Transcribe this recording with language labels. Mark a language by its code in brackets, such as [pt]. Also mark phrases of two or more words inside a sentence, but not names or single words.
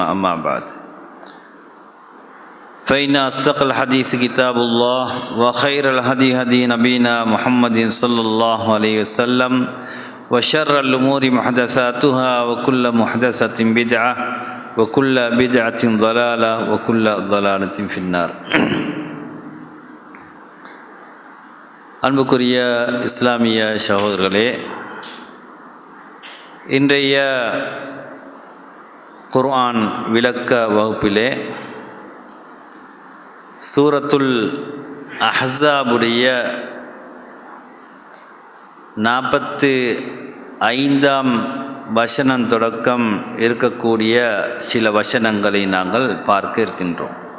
[ar] أما بعد، فإن أصدق الحديث كتاب الله وخير الهدي هدي نبينا محمد صلى الله عليه وسلم وشر الأمور محدثاتها وكل محدثة بدعة وكل بدعة ضلالة وكل ضلالة في النار. [ta] அன்புக்குரிய இஸ்லாமிய சகோதரர்களே, இன்றைய குர்ஆன் விளக்க வகுப்பிலே சூரத்துல் அஹ்ஸாபுடைய 45ஆம் வசனம் தொடக்கம் இருக்கக்கூடிய சில வசனங்களை நாங்கள் பார்க்க இருக்கின்றோம்.